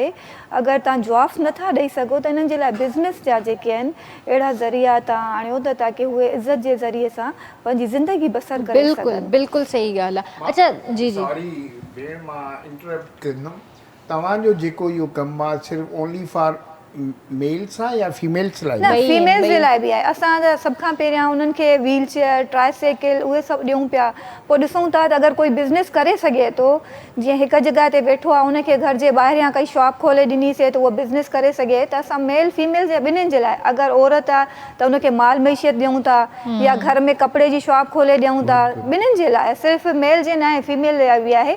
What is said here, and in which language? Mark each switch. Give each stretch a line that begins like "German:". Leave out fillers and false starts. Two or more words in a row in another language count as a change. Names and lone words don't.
Sindhi: अगरि तव्हां जॉब्स नथा ॾेई सघो त हिननि जे लाइ बिज़नेस जा जेके आहिनि अहिड़ा ज़रिया तव्हां आणियो त ताकी उहे इज़त जे ज़रिए सां पंहिंजी ज़िंदगी बसर करे सघनि। बिल्कुलु बिल्कुलु सही ॻाल्हि आहे। अच्छा जी जी, सॉरी भेण, मां इंटरप्ट कंदुमि। तव्हांजो जेको इहो कमु आहे सिर्फ़ु
English: only for males
Sindhi: आहे या फीमेल्स लाइ? न, फीमेल्स जे लाइ बि आहे। असां त सभ खां पहिरियां उन्हनि खे
English: wheel chair,
Sindhi: ट्राईसाइकिल उहे सभु ॾियूं पिया। पोइ ॾिसूं था त अगरि कोई बिज़नेस करे सघे थो, जीअं हिकु जॻह ते वेठो आहे, उनखे घर जे ॿाहिरियां काई शॉप खोले ॾिनीसीं त उहो बिज़नेस करे सघे, त असां
English: male female
Sindhi: जे ॿिन्हिनि जे लाइ, अगरि औरत आहे त उनखे माल मैशियत ॾियूं था, या घर में कपिड़े जी शॉप खोले ॾियूं था, ॿिन्हिनि जे लाइ, सिर्फ़ु मेल जे न आहे, फीमेल लाइ बि आहे।